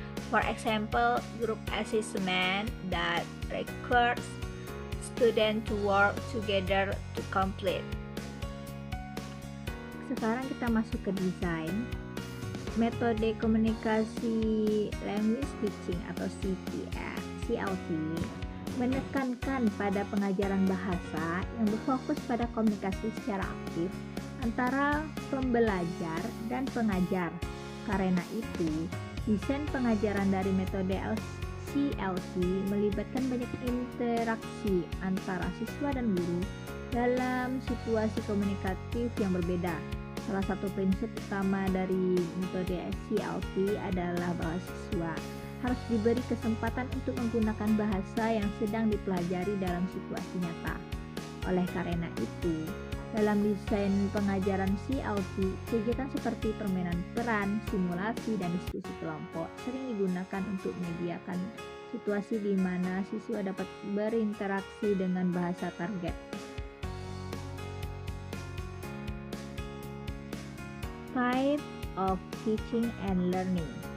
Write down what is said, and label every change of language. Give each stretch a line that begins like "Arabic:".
English: For example, group assessment that requires students to work together to complete.
Indonesian: Sekarang kita masuk ke desain. Metode komunikasi language teaching atau CLT menekankan pada pengajaran bahasa yang berfokus pada komunikasi secara aktif antara pembelajar dan pengajar. Karena itu, desain pengajaran dari metode CLT melibatkan banyak interaksi antara siswa dan guru dalam situasi komunikatif yang berbeda. Salah satu prinsip utama dari metode CLT adalah bahwa siswa harus diberi kesempatan untuk menggunakan bahasa yang sedang dipelajari dalam situasi nyata. Oleh karena itu, dalam desain pengajaran CLT, kegiatan seperti permainan peran, simulasi, dan diskusi kelompok sering digunakan untuk menyediakan situasi di mana siswa dapat berinteraksi dengan bahasa target.
English: Type of teaching and learning.